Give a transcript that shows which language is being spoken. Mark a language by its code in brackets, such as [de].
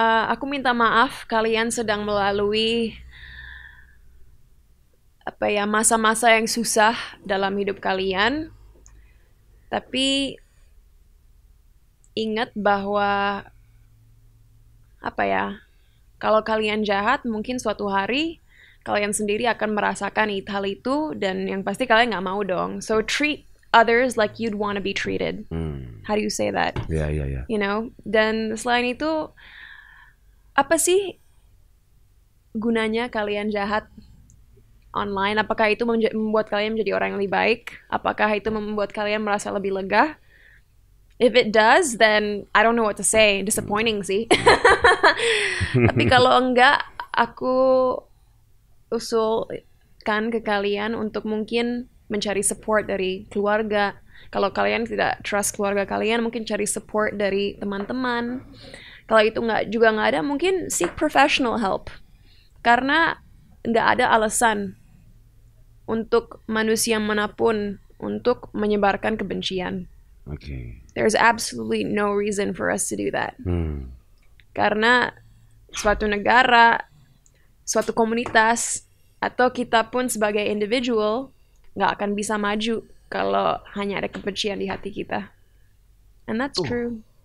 [id] Aku minta maaf kalian sedang melalui masa-masa yang susah dalam hidup kalian. Tapi ingat bahwa kalau kalian jahat, mungkin suatu hari kalian sendiri akan merasakan hal itu, dan yang pasti kalian nggak mau dong. [en] So treat others like you'd want to be treated. How do you say that? Yeah. You know, [id] dan selain itu, apa sih gunanya kalian jahat online? Apakah itu membuat kalian menjadi orang yang lebih baik? Apakah itu membuat kalian merasa lebih lega? [en] If it does, then I don't know what to say. [id] Disappointing sih. Tapi kalau enggak, aku usulkan ke kalian untuk mungkin mencari support dari keluarga. Kalau kalian tidak trust keluarga kalian, mungkin cari support dari teman-teman. Kalau itu nggak ada, mungkin [en] seek professional help. [id] Karena nggak ada alasan untuk manusia manapun untuk menyebarkan kebencian. [en] There's absolutely no reason for us to do that. [id] Karena suatu negara, suatu komunitas, atau kita pun sebagai individual nggak akan bisa maju kalau hanya ada kebencian di hati kita. [en] And that's true.